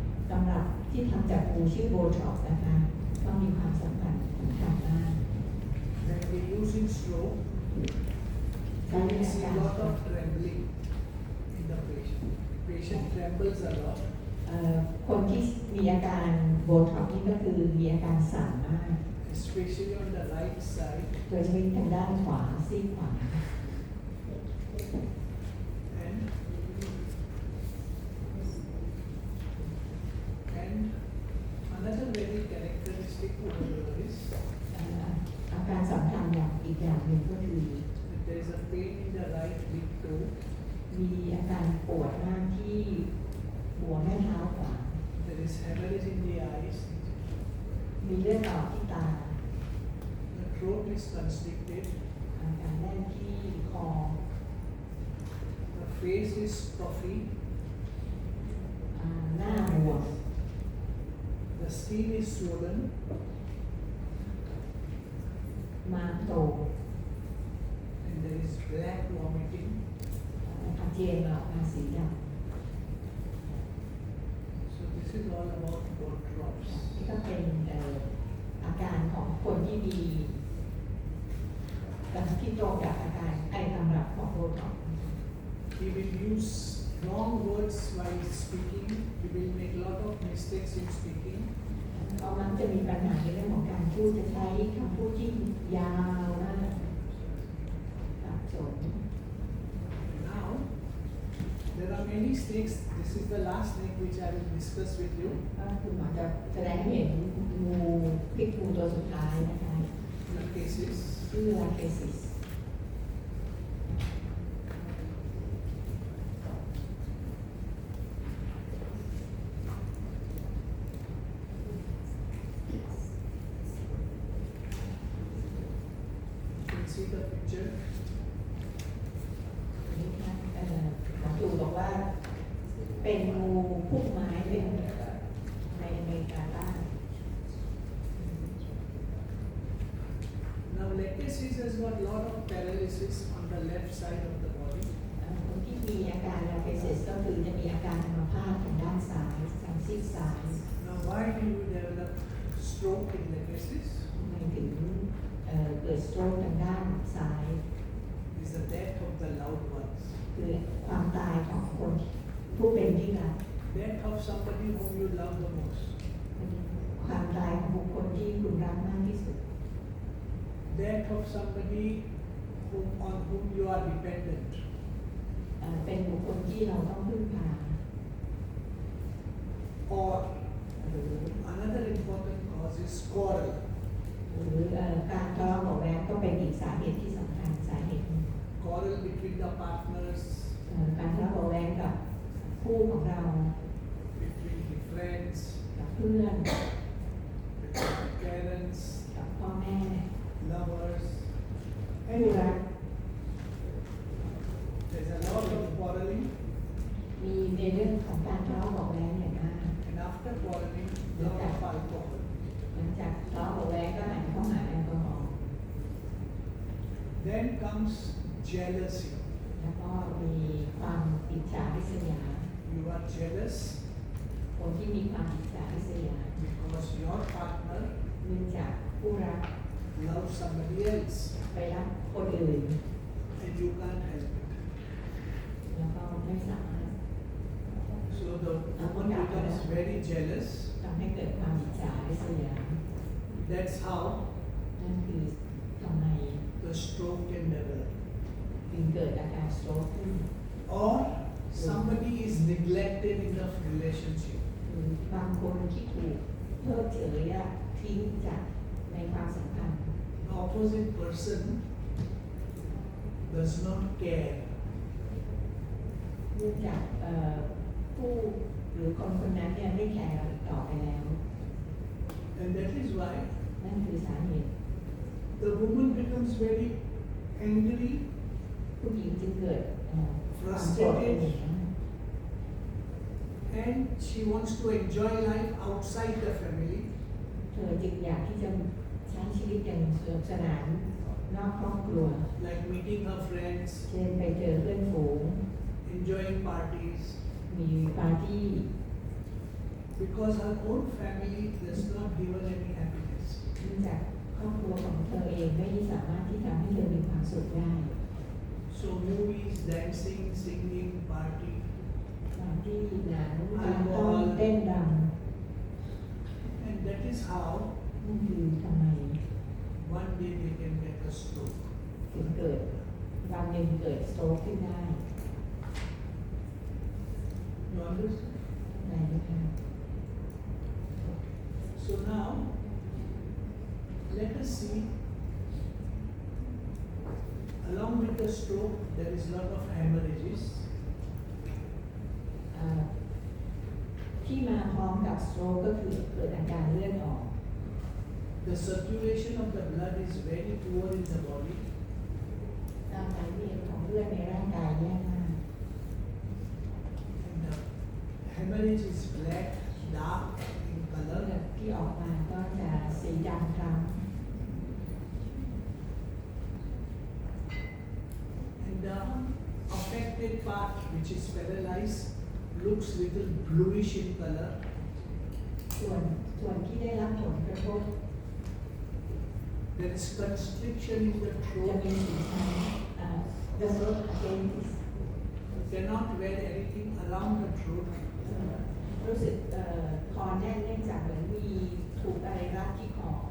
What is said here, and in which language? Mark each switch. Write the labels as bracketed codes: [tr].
[th] สำหรับที่ทำจากปูชื่อโบท็อกนะคะก็มีความสำคัญมาก [en] When we use in stroke, [th] ใช้ [en] we [th] ใน อา [en] see [th] การ [en] lot of trembling in the patient. Patient trembles a lot. [th] คนที่มีอาการโบท็อกนี่ก็คือมีอาการสั่นมาก [en] Especially on the right side, [th] โดยเฉพาะทางด้านขวาซีกขวา [en] and another very characteristic over here is [th] อาการสำคัญอย่างอีกอย่างหนึ่งก็คือ [en] that there is a pain in the right big toe. [th] มีอาการปวดมากที่หัวแม่เท้าขวา [en] There is hemorrhage in the eyes. [th] มีเลือดออกที่ตา [en] The throat is constricted. [th] อาการแน่นที่คอ [en] The face is puffy. [th] หน้าบวม [en] The skin is swollen. [th] ม้ามโต [en] And there is black vomiting. [th] อาเจียนออกมาสีด [en] So this is all about blood ำ drops. [th] นี่ก็เป็นอาการของคนที่มีที่ตรงกับอาการไอตำรับของโบท็อกซ์ [en] He will use wrong words while speaking. He will make a lot of mistakes in speaking. [th] เขามักจะมีปัญหาในเรื่องของการพูดจะใช้คำพูดที่ยาวมากสับสน [en] Now, there are many snakes. This is the last snake which I will discuss with you. [th] ก็คุณหมอจะแสดงให้เห็นงูพิษงูตัวสุดท้ายนะคะ [en] The cases. [th] ชื่อลาเคซิส [en] You can see the picture. [th] นี่ค่ะหมอดูบอกว่าเป็นงูพุ่มไม้เป็นในอเมริกาใต้ [en] Now, legacies has got a lot of paralysis on the left side of the body. [th] คนที่มีอาการลาเคซิสก็คือจะมีอาการอัมพาตทางด้านซ้ายทางซีกซ้าย [en] Now, why do you develop stroke in legacies? [th] ทำไมถึงเกิดสโตรกทางด้านซ้าย [en] Is the death of the loved ones. [th] คือความตายของคนผู้เป็นที่รัก [en] Death of somebody whom you love the most. [th] ความตายของบุคคลที่คุณรักมากที่สุด [en] Death of somebody on whom you are dependent. [th] เป็นบุคคลที่เราต้องพึ่งพา [en] Or [th] หรือ [en] another important cause is quarrel. [th] หรือการทะเลาะเบาะแว้งก็เป็นอีกสาเหตุที่สำคัญสาเหตุหนึ่ง [en] Quarrel between the partners, [th] การทะเลาะเบาะแว้งกับคู่ของเรา [en] between the friends, [th] กับเพื่อน [en] between the parents, [th] กับพ่อแม่ [en] lovers. [th] คู่รัก [en] There's a lot of quarreling, [th] มีในเรื่องของการทะเลาะเบาะแว้งอย่างมาก [en] and after quarreling, a lot of alcohol. [th] หลังจากทะเลาะเบาะแว้งก็หันเข้าหาแอลกอฮอล์ [en] Then comes jealousy. [th] แล้วก็มีความอิจฉาริษยา [en] You are jealous [th] คนที่มีความอิจฉาริษยา [en] because your partner [th] เนื่องจากผู้รัก [en] loves somebody else [th] ไปรักคนอื่น [en] and you can't help it. [th] แล้วก็ไม่สามารถ [en] So the woman becomes very jealous. [th] ทำให้เกิดความอิจฉาริษยา [en] That's how [th] นั่นคือทำไม [en] the stroke can develop. [th] ถึงเกิดอาการสโตรกขึ้น [en] Or somebody is neglected in the relationship. [th] หรือบางคนที่ถูกเพิกเฉยและทิ้งจากในความสัมพันธ์ [en] The opposite person does not care. [th] เนื่องจากผู้หรือคนคนนั้นเนี่ยไม่แคร์เราอีกต่อไปแล้ว [en] And that is why [th] นั่นคือสาเหตุ [en] the woman becomes very angry, [th] ผู้หญิงจึงเกิดความโกรธเป็นอย่างมาก [en] and she wants to enjoy life outside the family. [th] เธอจึงอยากที่จะใช้ชีวิตอย่างสนุกสนานนอกครอบครัว [en] Like meeting her friends, [th] เช่นไปเจอเพื่อนฝูง [en] enjoying parties, [th] ม มีปาร์ตี้ [en] because her own family does not give her any happiness. [th] เนื่องจากครอบครัวของเธอเองไม่สามารถที่ทำให้เธอมีความสุขได้ [en] So movies, dancing, singing, party, [th] ปาร์ตี้หนังการต้องเต้นร [en] and that is how [th] ำนั่นคือทำไม [en] one day they can get a stroke. [th] ถึงเกิดวันหนึ่งเกิดสโตรกขึ้นได้ [en] You understand? [th] ไหนนะคะ [en] So now, let us see. Along with the stroke, there is lot of hemorrhages. [th] ที่มาพร้อมกับสโตรกก็คือเกิดอาการเลือดออก [en] The circulation of the blood is very poor in the body. [th] การไหลเวียนของเลือดในร่างกายแย่มาก [en] And the hemorrhage is black, dark in [th] เลือ [en] color. [th] ดที่ออกมาก็จะสีดำคล้ำ [en] And the affected part, which is paralyzed, looks little bluish in color. [th] ส่วนที่ได้รับผลกระทบ [en] There is constriction in the [th] จะ [en] throat. [th] มีสีช้ำ [en] the throat against You cannot wear anything around the throat. [th] รู้สึกคอแน่นเนื่องจากเหมือนมีถูกอะไรรัดที่คอ